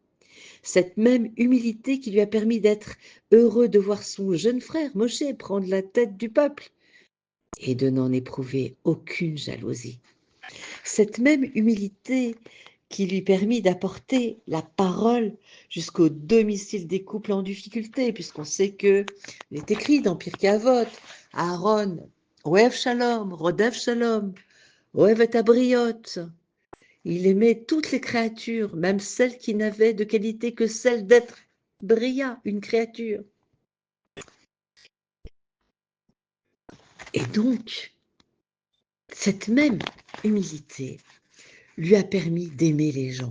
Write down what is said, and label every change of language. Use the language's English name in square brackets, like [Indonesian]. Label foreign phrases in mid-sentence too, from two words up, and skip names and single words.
[French] Cette même humilité qui lui a permis d'être heureux de voir son jeune frère, Moshe, prendre la tête du peuple et de n'en éprouver aucune jalousie. Cette même humilité qui lui permit d'apporter la parole jusqu'au domicile des couples en difficulté, puisqu'on sait qu'il est écrit dans Pirkei Avot, Aaron, [Hebrew] אוהב שלום, רודף שלום, אוהב את הבריות. [French] Il aimait toutes les créatures, même celles qui n'avaient de qualité que celle d'être Bria, une créature. Et donc, cette même humilité lui a permis d'aimer les gens.